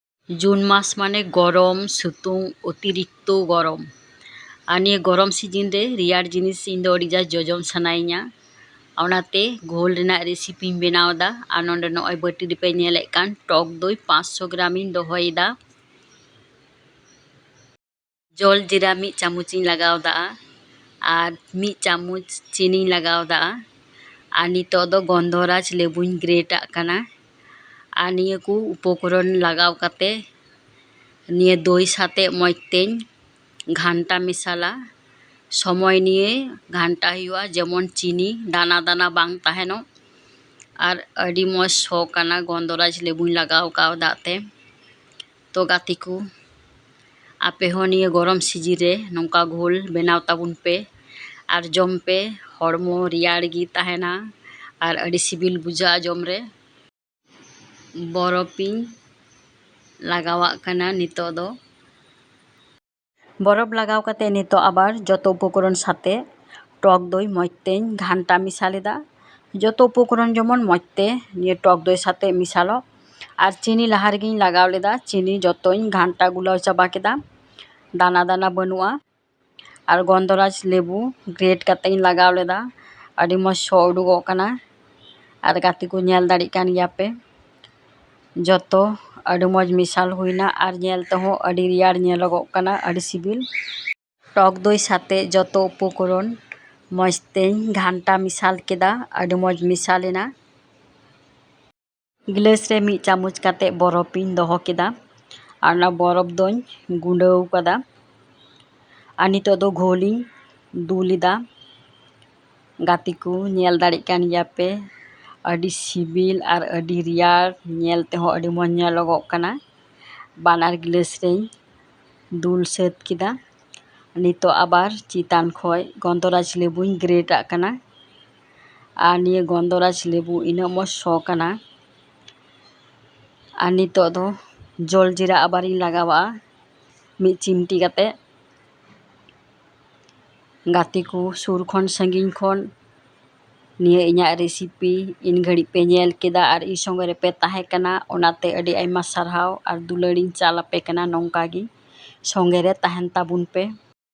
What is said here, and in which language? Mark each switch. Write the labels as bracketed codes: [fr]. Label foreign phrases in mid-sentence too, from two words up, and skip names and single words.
[sat] जून मास माने गरम सितुंग अतिरिक्तो गरम और निये गरम सीजन रे रियार जिनिस इन दो अडिजा जोजम सनाइया ओनाते घोल रेना रेसिपी बनावदा और नोंडे नॉय बाटी रे पे नेलेक कान टक दई 500 ग्राम इन दोहयदा जल जीरा मी चामच इन लगावदा और मी चामच चीनी लगावदा और नितो दो गंधराज लेबुन ग्रेटा काना और निये को उपकरण लगाव काते निये दई साथे मजतें घांटा मिसाला समय निये घांटा हुआ जेमन चीनी दाना दाना बांग ताहेनो और अडी मज सो काना गंधराज लेबुन लगाव कावदाते तो गाती को आपे हो निये गरम सीजी रे नोंका घोल बनाव ताबुन पे और जम पे हड़मो रियाड़ गी ताहेना और अडी सिबिल बुझा जम रे बरफिन लगावा काना नितो दो बरफ लगाव काते नितो आबार जतो उपकरण साथे टक दई मजतें घांटा मिसालेदा जतो उपकरण जेमन मजते निये टक दई साथे मिसालो और चीनी लाहा रेगिं लगाव लेदा चीनी जतोई घांटा गुलाव चाबा केदा दाना दाना बनुआ और गंधराज लेबू ग्रेट काते लगाव लेदा अडी मज सो उडुगो काना और गाती को नेल दाड़ी कान गया पे जतो अडी मज मिसाल हुईना और नेल तहो अडी रियाड़ नेलगो काना अडी सिबिल टक दई साथे जतो उपकरण मजतें घांटा मिसाल केदा अडी मज मिसालेना गिलास रे मी चामच काते बरफिन दोहो केदा और ना बरफ दोन गुंडाव कादा और नितो दो घोली दुलिदा गाती को नेल दाड़ी कान गया पे अडी सिबिल और अडी रियाड़ नेल तेहो अडी मज नेलगो काना बानार गिलास रे दुल सेत केदा नितो आबार चितान खय गंधराज लेबुन ग्रेटा काना और निये गंधराज लेबू इना मज सो काना और नितो दो जल जीरा आबार इन लगावा मी चिमटी काते गाती को सुर खन संगिन खन निये इन्या रेसिपी इन घड़ी पे नेल केदा और इ संगे रे पे ताहे काना ओनाते अडी आइमा सारहाव और दुलाड़िन चाल आपे काना नोंका गी संगे रे ताहेन ताबुन पे।